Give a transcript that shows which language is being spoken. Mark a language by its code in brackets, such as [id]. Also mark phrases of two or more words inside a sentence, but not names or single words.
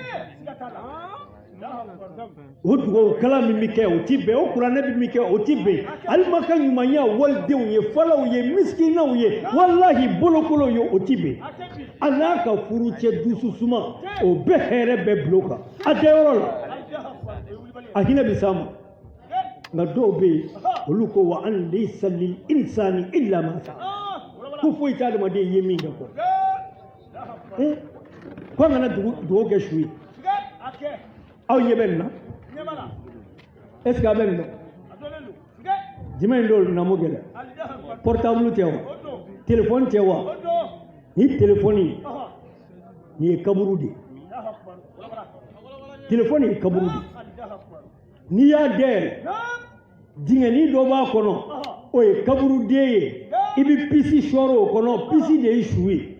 [bm] o dugawu kalan min bɛ kɛ o ti bɛn o kuranɛ min bɛ kɛ o ti bɛn alima ka ɲumanya walidenw ye falaw ye miskinaw ye walahi bolokolow ye o ti bɛn a n'a ka furucɛ dusu suma o bɛɛ hɛrɛ bɛɛ bilo kan a tɛ yɔrɔ la a hinɛ bɛ s'a ma nka dɔw bɛ yen olu ko [ar] وأن ليس للإنسان إلا ما سعى [bm] ko foyi tɛ adamaden ye min kɛ kɔ ko an kana dugawu kɛ su ye aw ɲɛ bɛ nin na [fr] est ce que [bm] a bɛ nin na jumɛn in don namo gɛlɛ portable tɛ wa téléphone tɛ wa ni téléphone nin ye kaburu de ye téléphone ye kaburu de ye n'i y'a dayɛlɛ dingɛni dɔ b'a kɔnɔ o ye kaburuden ye i bɛ pisi sɔɔrɔ o kɔnɔ pisi de ye su ye